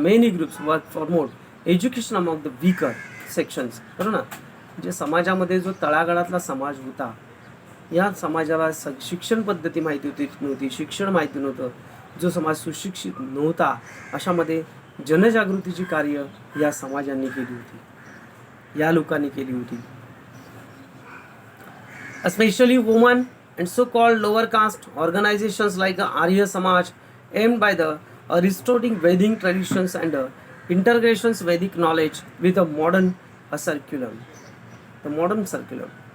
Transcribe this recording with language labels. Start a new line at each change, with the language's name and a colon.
English: Many groups work for more education among the weaker sections.
Marathi: बरोबर ना, जे समाजामध्ये जो तळागाळातला समाज होता, या समाजाला शिक्षण पद्धती माहिती नव्हती, शिक्षण माहिती नव्हतं, जो समाज सुशिक्षित नव्हता, अशामध्ये जनजागृतीची कार्य या समाजांनी केली होती, या लोकांनी केली होती.
English: Especially women and so-called lower caste organizations like Arya Samaj aimed by the restoring Vedic traditions and integrations Vedic knowledge with a modern curriculum. The modern curriculum.